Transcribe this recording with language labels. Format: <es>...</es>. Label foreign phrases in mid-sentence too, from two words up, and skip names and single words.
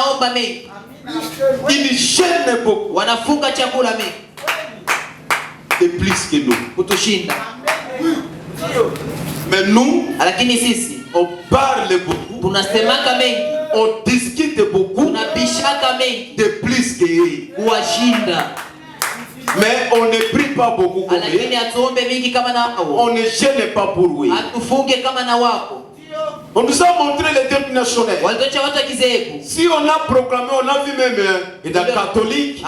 <sw>mengi.</sw> <fr>Ils gênent beaucoup.</fr> <sw>Wanafunga chakula mengi.</sw> <fr>Et plus que nous.</fr> <sw>Kutushinda.</sw> <fr>Mais nous,</fr> <sw>lakini sisi</sw> <fr>on parle beaucoup.</fr> <sw>Tunasemaka mengi.</sw> <fr>On discute beaucoup.</fr> <sw>Tunabishaka mengi.</sw> <fr>De plus que eux.</fr> <sw>Kuwashinda.</sw> <fr>Mais on ne prie pas beaucoup comme eux. On ne gêne pas pour eux. On nous a montré les dénominationnels. Si on a proclamé, on a vu même dans les catholiques.</fr>